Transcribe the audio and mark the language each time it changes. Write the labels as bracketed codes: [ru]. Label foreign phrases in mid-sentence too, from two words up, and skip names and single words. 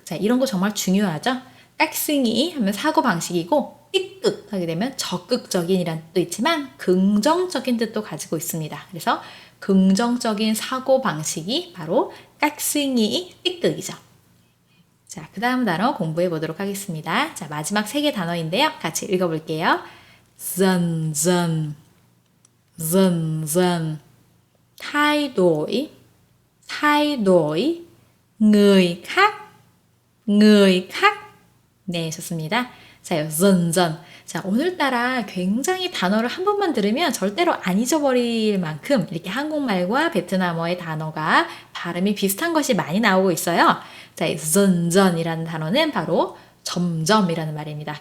[ko] 자, 이런 거 정말 중요하죠. 깍숭이 하면 사고방식이고 띠끗 하게 되면 적극적인이라는 뜻도 있지만 긍정적인 뜻도 가지고 있습니다. 그래서 긍정적인 사고방식이 바로 깍숭이, 띠끗이죠. 자, 그 다음 단어 공부해 보도록 하겠습니다. 자, 마지막 3개 단어인데요. 같이 읽어볼게요. [vi] dần dần, thay đổi, người khác. [ko] 네, 좋습니다. 자, dần. 자, 오늘따라 굉장히 단어를 한 번만 들으면 절대로 안 잊어버릴 만큼 이렇게 한국말과 베트남어의 단어가 발음이 비슷한 것이 많이 나오고 있어요. 자, dần 이라는 단어는 바로 점점이라는 말입니다.